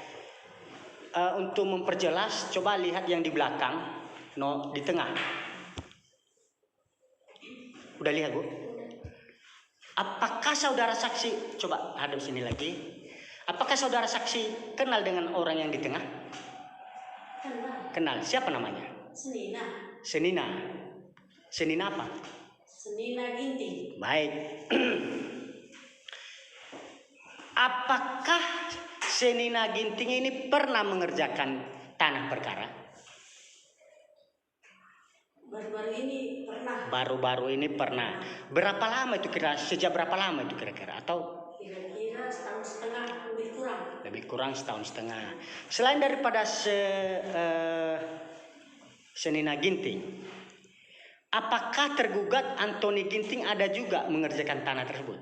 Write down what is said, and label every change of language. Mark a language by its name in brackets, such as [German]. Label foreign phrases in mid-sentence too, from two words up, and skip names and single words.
[Indonesian] Untuk memperjelas, coba lihat yang di belakang, di tengah. Udah lihat, Bu? Apakah saudara saksi, coba hadap sini lagi. Apakah saudara saksi kenal dengan orang yang di tengah? Kenal. Kenal. Siapa namanya? Senina. Senina. Senina apa? Senina Ginting. Baik. Apakah Senina Ginting ini pernah mengerjakan tanah perkara? Baru-baru ini pernah. Baru-baru ini pernah. Berapa lama itu kira? Sejak berapa lama itu kira-kira? Atau Kira-kira setahun setengah, lebih kurang. lebih kurang setahun setengah. Selain daripada Senina Ginting, apakah tergugat Antoni Ginting ada juga mengerjakan tanah tersebut?